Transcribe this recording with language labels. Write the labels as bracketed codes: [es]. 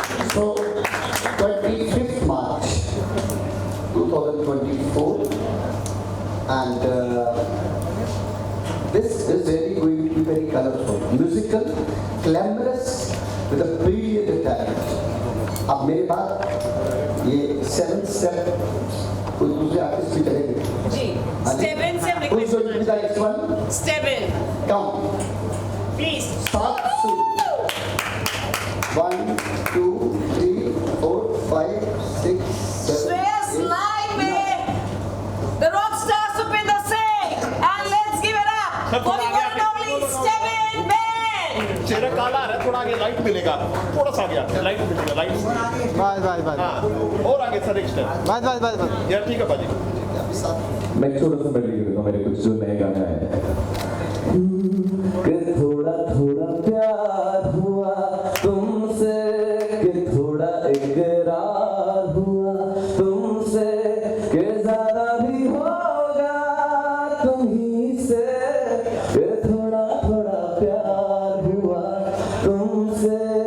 [en] So, 25th March 2024, and this is really going to be very colorful, musical, glamorous, with a brilliant talent. [hi] अब मेरे बाद ये 7 step कोई दूसरे artist भी करेंगे जी, step in से [en] Who's going to be the next one? Step in. Come. Please. Start soon. 1, 2, 3, 4, 5, 6, 7. Shreyas live में the rock star Supinder Singh, and let's give it up for the one and only Step in band. [hi] चेहरा काला है, थोड़ा आगे light मिलेगा, थोड़ा सा आगे लाइट मिलेगा, लाइट बस हाँ, और आगे सर एक स्टेप बस यार ठीक है बाजी मैं छोटा सा मेडली करूँगा मेरे कुछ जो नए गाने आए कि थोड़ा थोड़ा प्यार हुआ तुमसे कि थोड़ा इकरार हुआ तुमसे कि ज़्यादा भी होगा तुम्हीं से कि थोड़ा थोड़ा प्यार हुआ तुमसे